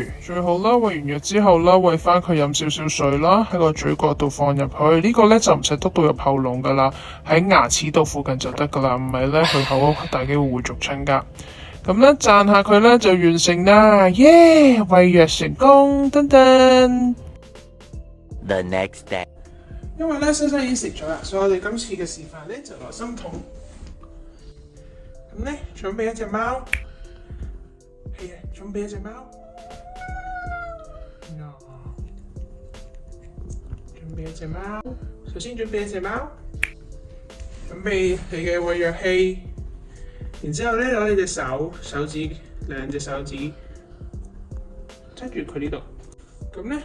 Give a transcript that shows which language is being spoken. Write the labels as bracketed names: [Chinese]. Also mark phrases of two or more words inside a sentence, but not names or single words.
[Cantonese] 最好啦，餵完藥之後啦，餵翻佢飲少少水啦，喺個嘴角度放入去。呢個咧就唔使篤到入喉嚨噶啦，喺牙齒度附近就得噶啦，唔係咧佢口大機會會逐親噶。咁咧讚下佢咧就完成啦，耶！餵藥成功，噔噔。 [English] The next day。 [Cantonese] 因為咧，莎莎已經食咗啦，所以我哋今次嘅示範咧就來針筒。咁咧，準備一隻貓，係啊，準備一隻貓。準備一隻貓，首先準備一隻貓，準備你嘅餵藥器，然之後咧攞你隻手指，2隻手指揸住佢呢度，咁咧。